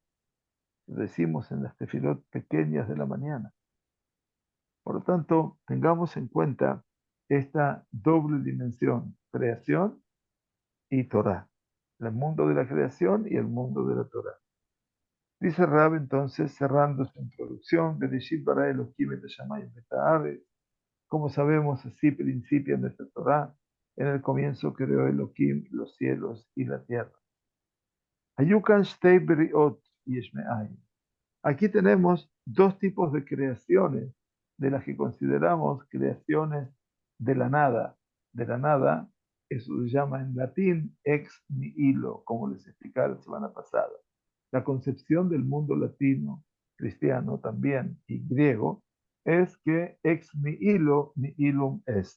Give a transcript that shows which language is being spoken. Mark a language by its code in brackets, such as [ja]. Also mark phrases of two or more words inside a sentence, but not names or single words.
[es] Lo decimos en las tefilot pequeñas de la mañana. Por lo tanto, tengamos en cuenta esta doble dimensión, creación y Torah, el mundo de la creación y el mundo de la Torah. Dice Rab entonces, cerrando su introducción, [he] בראשית ברא אלהים את השמים ואת הארץ. [es] Como sabemos, así principia nuestra Torah, en el comienzo creó Elohim los cielos y la tierra. [he] הרי כאן שתי בריאות יש מאין. [es] Aquí tenemos dos tipos de creaciones, de las que consideramos creaciones de la nada. De la nada, eso se llama en latín [la] ex nihilo, [es] como les expliqué la semana pasada. La concepción del mundo latino, cristiano también, y griego, es que [la] ex nihilo nihilum est.